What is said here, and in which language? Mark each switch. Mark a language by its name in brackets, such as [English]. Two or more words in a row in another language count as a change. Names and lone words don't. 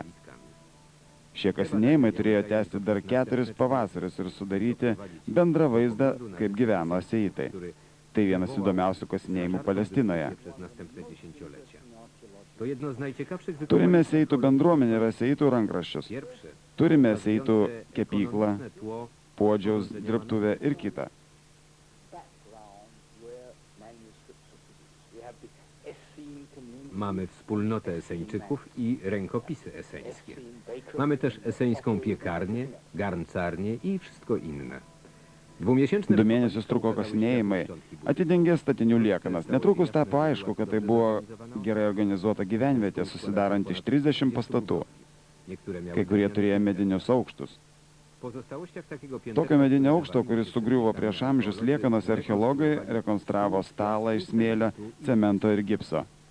[Lithuanian] Šie kasinėjimai turėjo tęsti dar 4 pavasarius ir sudaryti bendrą vaizdą, kaip gyveno aseitai. Tai vienas įdomiausių kasinėjimų Palestinoje. Turime aseitų bendruomenę ir aseitų rankraščius. Turime aseitų kepyklą, puodžiaus dirbtuvę ir kitą. [Polish] Mamy wspólnotę Eseńczyków i rękopisy eseńskie. Mamy też eseńską piekarnię, garncarnię i wszystko inne. [Lithuanian] 2 mėnesius truko kasinėjimai, atidengė statinių liekanas. Netrukus tapo aišku, kad tai buvo gerai organizuota gyvenvietė, susidaranti iš 30 pastatų. Kai kurie turėjo medinius aukštus. Tokio medinio aukšto, kuris sugriuvo prieš amžius liekanas, archeologai rekonstravo stalą iš smėlio, cemento ir gipso.